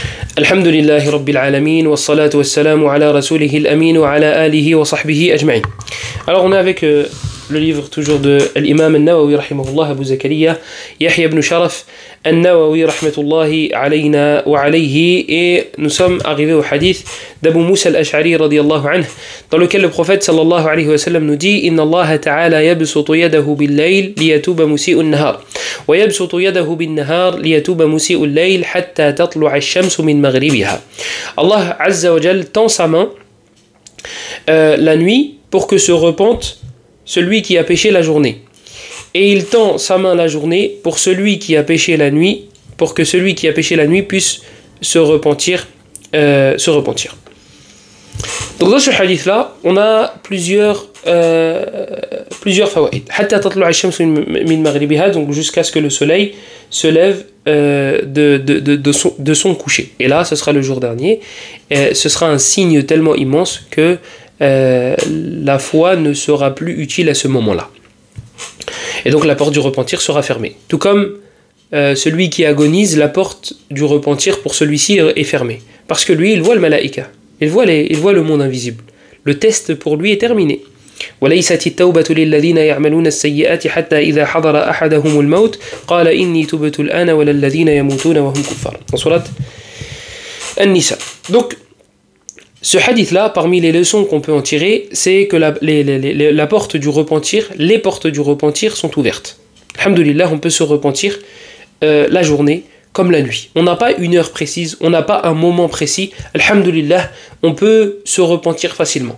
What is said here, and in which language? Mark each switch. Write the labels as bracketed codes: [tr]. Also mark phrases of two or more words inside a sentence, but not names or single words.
[ar] الحمد لله رب العالمين والصلاة والسلام على رسوله الأمين وعلى آله وصحبه أجمعين. [fr] Alors on est avec le livre toujours de l'imam al-Nawawi rahimahullah Abu Zakaria Yahya ibn Sharaf al-Nawawi [ar] رحمة الله علينا وعليه, [fr] et nous sommes arrivés au hadith d'Abu Musa al-Ash'ari [ar] رضي الله عنه [fr] dans lequel le prophète [ar] صلى الله عليه وسلم [fr] nous dit: [ar] إن الله تعالى يبسط يده بالليل ليتوب مسيء النهار ويبسط يده بالنهار ليتوب مسيء الليل حتى تطلع الشمس من مغربها. [fr] Allah [ar] عز وجل [fr] tend sa main la nuit pour que se repente celui qui a péché la journée, et il tend sa main la journée pour celui qui a péché la nuit, pour que celui qui a péché la nuit puisse se repentir. Donc dans ce hadith là on a plusieurs fawaïd. [ar] حتى تطلع الشمس من مغربها, [fr] donc jusqu'à ce que le soleil se lève de son coucher, et là ce sera le jour dernier, ce sera un signe tellement immense que la foi ne sera plus utile à ce moment-là, et donc la porte du repentir sera fermée. Tout comme celui qui agonise, la porte du repentir pour celui-ci est fermée, parce que lui il voit le malaïka, il voit le monde invisible. Le test pour lui est terminé. [ar] وليست التوبة للذين يعملون السيئات حتى إذا حضر أحدهم الموت قال إني تبت الآن ولا الذين يموتون وهم كفار. [fr] Dans Surat An-Nisa. Donc ce hadith-là, parmi les leçons qu'on peut en tirer, c'est que la porte du repentir, les portes du repentir sont ouvertes. Alhamdulillah, on peut se repentir la journée comme la nuit. On n'a pas une heure précise, on n'a pas un moment précis. Alhamdulillah, on peut se repentir facilement.